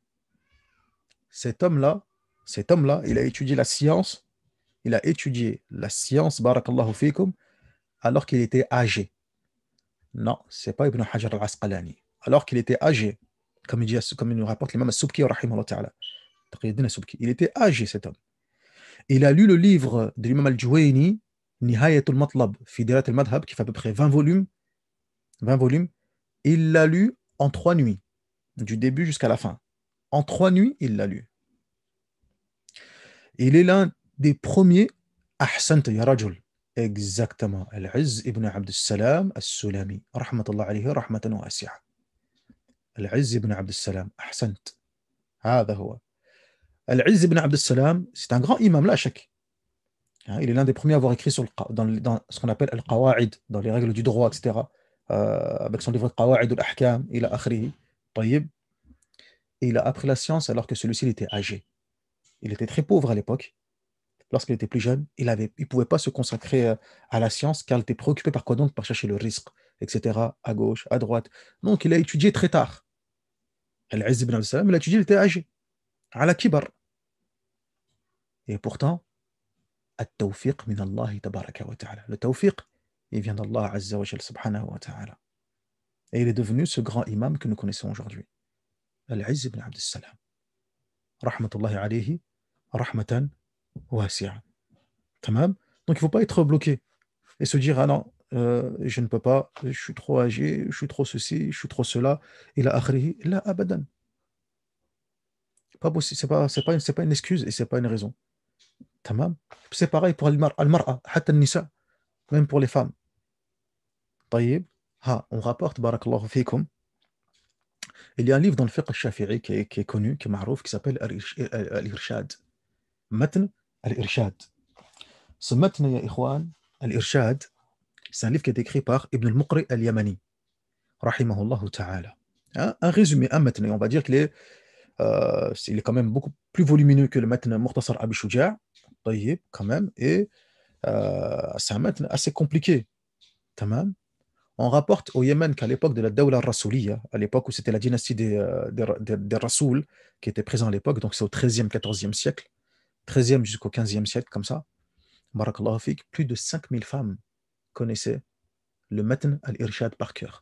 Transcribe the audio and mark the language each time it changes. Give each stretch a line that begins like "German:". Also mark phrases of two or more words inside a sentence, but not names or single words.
French: Cet homme-là, il a étudié la science,
Arabic: بارك الله فيكم,
French: alors qu'il était âgé. Non, c'est pas Ibn Hajar al-Asqalani. Alors qu'il était âgé, comme il nous rapporte l'imam al-Subki,
Arabic: رحمه الله تعالى.
French: Il était âgé, cet homme. Il a lu le livre de l'imam al-Juwayni, Nihayatul Matlab, fi Dirat al-Madhab, qui fait à peu près 20 volumes. 20 volumes. Il l'a lu en 3 nuits, du début jusqu'à la fin. En 3 nuits, il l'a lu. Il est l'un des premiers
Arabic: أحسنت يا رجل.
French: Exactement.
Arabic: Al-Izz ibn Abd al-Salam al-Sulami. رحمة الله عليه، رحمة واسعة. Al-Izz ibn Abd al-Salam. Ahsant. هذا هو. Al-Izz ibn Abd al-Salam,
French: c'est un grand imam,
Arabic: لا شك.
French: Hein, il est l'un des premiers à avoir écrit sur dans ce qu'on appelle al-Qawa'id, dans les règles du droit, etc. Avec son livre Qawa'id al-Ahkam, il a akhrihi. Tayyib. Et il a appris la science alors que celui-ci il était âgé. Il était très pauvre à l'époque. Lorsqu'il était plus jeune, il ne pouvait pas se consacrer à la science car il était préoccupé par quoi donc? Par chercher le risque, etc. À gauche, à droite. Donc il a étudié très tard. Al-Izz ibn al-Salam, il a étudié, il était âgé.
Arabic: على كبر.
French: Et pourtant,
Arabic: التوفيق من الله تبارك وتعالى.
French: Le tawfiq, il vient d'Allah
Arabic: عز وجل سبحانه وتعالى.
French: Et il est devenu ce grand imam que nous connaissons aujourd'hui.
Arabic: Al-Izz ibn Abd al-Salam. رحمة الله عليه، رحمة واسعة.
French: Tamam. Donc il ne faut pas être bloqué et se dire, ah non, je ne peux pas, je suis trop âgé, je suis trop ceci, je suis trop cela. Il a akhrihi,
Arabic: لا أبدا.
French: Pas possible, c'est pas une excuse et c'est pas une raison. Tamam. C'est pareil pour
Arabic: المرأة، حتى نساء,
French: même pour les femmes. Taïb. On rapporte,
Arabic: بارك الله فيكم,
French: il y a un livre dans le
Arabic: الفقه الشافعي
French: qui est connu, qui est marouf, qui s'appelle Al-Irshad. Matn Al-Irshad. Ce matn,
Arabic: يا إخوان,
French: Al-Irshad, c'est un livre qui est écrit par Ibn al-Muqri al-Yamani,
Arabic: رحمه الله تعالى.
French: Un résumé, un matn, on va dire il est quand même beaucoup plus volumineux que le matn Mukhtasar Abi Shuja', tayyib, quand même, et c'est un matn assez compliqué. Tamam. On rapporte au Yémen qu'à l'époque de la Dawla Rasouliya, à l'époque où c'était la dynastie des Rasouls qui était présent à l'époque, donc c'est au 13e, 14e siècle, 13e jusqu'au 15e siècle, comme ça,
Arabic: بارك الله فيك,
French: plus de 5000 femmes connaissaient le Matn al-Irshad par cœur.